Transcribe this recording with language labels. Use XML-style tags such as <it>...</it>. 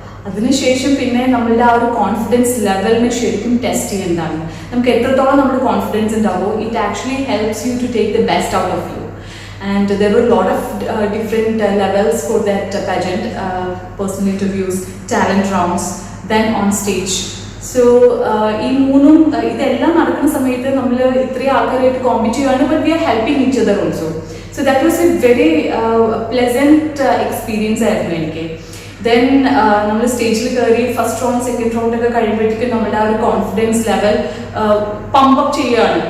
<ml>അതിനുശേഷം പിന്നെ നമ്മളുടെ ആ ഒരു കോൺഫിഡൻസ് ലെവലിനെ ശരിക്കും ടെസ്റ്റ് ചെയ്യുന്നതാണ്. നമുക്ക് എത്രത്തോളം നമ്മുടെ കോൺഫിഡൻസ് ഉണ്ടാവോ,</ml> <en>It actually helps you to take the best out of you. And there were a lot of different levels for that pageant, personal interviews, talent rounds, then on stage.</en> <ml>So ഈ മൂന്നും ഇതെല്ലാം നടക്കുന്ന സമയത്ത് നമ്മൾ ഇത്രയും ആൾക്കാരായിട്ട് compete ചെയ്യുകയാണ്,</ml> <en>But we are helping each other also. So that was a very pleasant experience</en> <ml>ആയിരുന്നു എനിക്ക്. ദെൻ നമ്മൾ സ്റ്റേജിൽ കയറി ഫസ്റ്റ് റൗണ്ട് സെക്കൻഡ് റൗണ്ട് ഒക്കെ കഴിയുമ്പോഴത്തേക്കും നമ്മുടെ ആ ഒരു കോൺഫിഡൻസ് ലെവൽ പമ്പ് അപ്പ് ചെയ്യുകയാണ്.</ml>